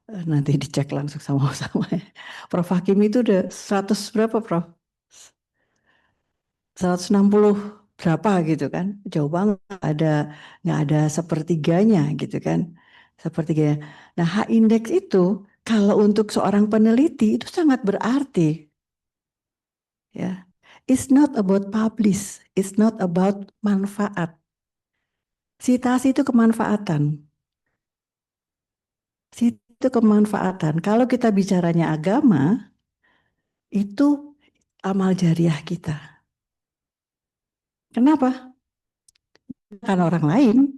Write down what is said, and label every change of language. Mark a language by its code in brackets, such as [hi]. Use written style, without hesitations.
[id] Nanti dicek langsung sama-sama. Prof. Hakimi itu udah 100 berapa Prof? 160 berapa gitu kan? Jauh banget, nggak ada sepertiganya gitu kan? Sepertiganya. Nah, H indeks itu kalau untuk seorang peneliti itu sangat berarti. [en] Ya, it's not about publish, it's not about manfaat. [id] Citasi itu kemanfaatan. Itu kemanfaatan. Kalau kita bicaranya agama, itu amal jariah kita. Kenapa? Kan orang lain.